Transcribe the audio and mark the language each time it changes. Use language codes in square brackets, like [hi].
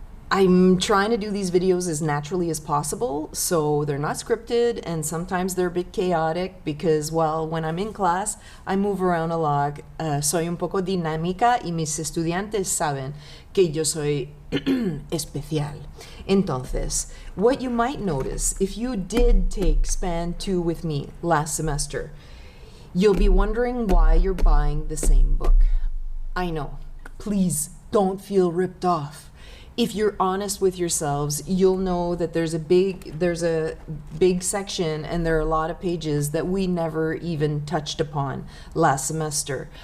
[en] I'm trying to do these videos as naturally as possible, so they're not scripted, and sometimes they're a bit chaotic because, well, when I'm in class, I move around a lot. [es] Soy un poco dinámica y mis estudiantes saben que yo soy especial. Entonces, [en] what you might notice if you did take SPAN 2 with me last semester, you'll be wondering why you're buying the same book. I know. Please don't feel ripped off. If you're honest with yourselves, you'll know that there's a big section and there are a lot of pages that we never even touched upon last semester.